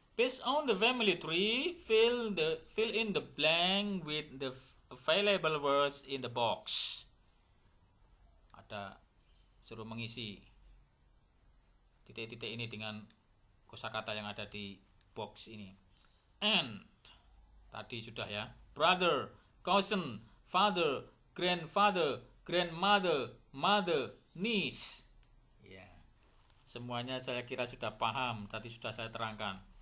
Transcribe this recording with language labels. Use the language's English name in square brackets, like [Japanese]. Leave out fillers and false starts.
[English] Based on the family tree, fill in the blank with the available words in the box. [Indonesian] Ada suruh mengisi titik-titik ini dengan kosakata yang ada di box ini. And tadi sudah ya. [English] Brother, cousin, father, grandfather, grandmother, mother, niece. [Indonesian] Semuanya saya kira sudah paham, tadi sudah saya terangkan.